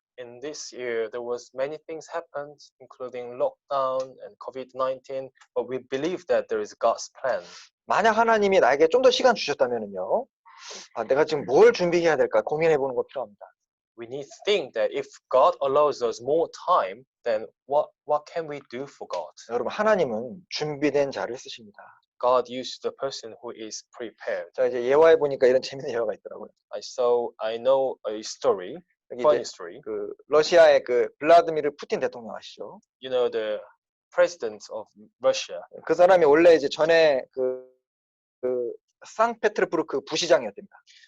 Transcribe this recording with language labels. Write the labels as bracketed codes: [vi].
[en] In this year, there was many things happened, including lockdown and COVID-19, but we believe that there is God's plan. [ko] 만약 하나님이 나에게 좀 더 시간 주셨다면은요, 내가 지금 뭘 준비해야 될까 고민해 보는 거 필요합니다. [en] We need to think that if God allows us more time, then what can we do for God? [ko] 여러분, 하나님은 준비된 자를 쓰십니다. [en] God uses the person who is prepared. [ko] 자, 이제 예화에 보니까 이런 재밌는 예화가 있더라고요. [en] I know a story, [ko] 여기 [en] funny [ko] 이제 [en] story. [ko] 그 러시아의 그 블라드미르 푸틴 대통령 아시죠? [en] You know the president of Russia. [ko] 그 사람이 원래 이제 전에 그 상페테르부르크 부시장이었답니다.